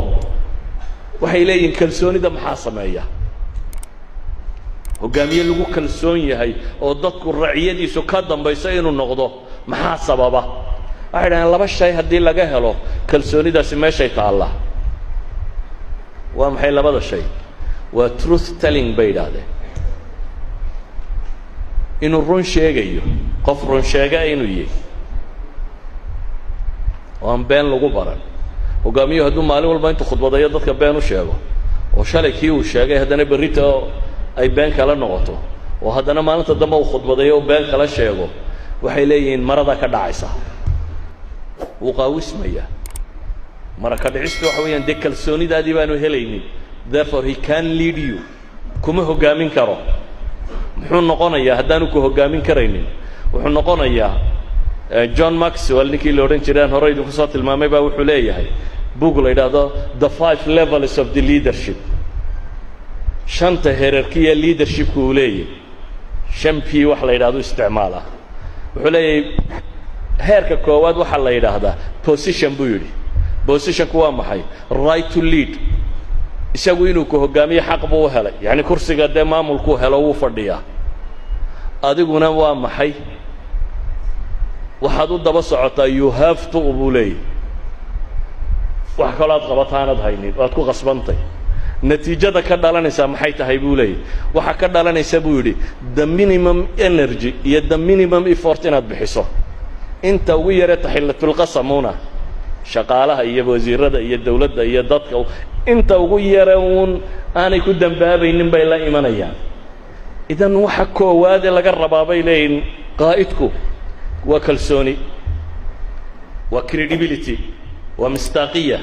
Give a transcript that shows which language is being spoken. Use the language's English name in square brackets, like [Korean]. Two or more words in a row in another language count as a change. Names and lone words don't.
[Somali] waxay leeyihiin kalsoonida maxaa sameeya hogaamiye lagu kalsoon yahay oo dadku raciyadiisu ka dambayso inuu noqdo maxaa sababa. waxay dhahaan laba shay haddii laga helo kalsoonidaasi meeshay taallaa. waa maxay labada shay? waa [English] truth telling [Somali] bay yidhaahdeen, inuu run sheegayo, qof run sheega inuu yahay oo aan been lagu baran. hogaamiyuhu hadduu maalin walba intuu khudbadayo dadka been u sheego oo shalay kii uu sheegay haddana berrita ay been kala noqoto oo haddana maalinta dambe uu khudbadayo oo been kala sheego, waxay leeyihiin marada ka dhacaysa, wuu qaawismaya. mara ka dhicistu waxa weeyaan dee kalsoonidaadii baanu helaynin, [English] therefore he can lead you, [Somali] kuma hogaamin karo. muxuu noqonayaa haddaanu ku hogaamin karaynin? wuxuu noqonayaa John Maxwell ninkii la odhan jireen hore idinku soo tilmaamay baa wuxuu leeyahay bug la yidhaahdo The 5 Levels of the Leadership, shanta herarkiya leadershipku uu leeyahay. 5P wax la yidhaahdo isticmaala. wuxuu leeyahay heerka koowaad waxaa la yidhaahdaa position buu yidhi. positionku waa maxay? [English] right to lead. [Somali] isagu inuu ku hogaamiyo xaq buu u helay, yacni kursiga dee maamulkuu helo wuu fadhiyaa. adiguna waa maxay? waxaad u daba socotaa [English] you have to [Somali] buu leeyahy. wax kaloo aad qabataanad haynin waad ku qasbantay. natiijada ka dhalanaysaa maxay tahay buu leeyahy? waxaa ka dhalanaysa buu yidhi [English] the minimum energy [Somali] iyo [English] the minimum effort [Somali] inaad bixiso. inta ugu yaree taxillatulqasamuna shaqaalaha iyo wasiirada iyo dawladda iyo dadka inta ugu yare uun aanay ku dambaabaynin bay la imanayaan. idan waxa koowaade laga rabaa bay leeyihin qaa'idku waa kalsooni, waa credibility, waa mistaaqiya.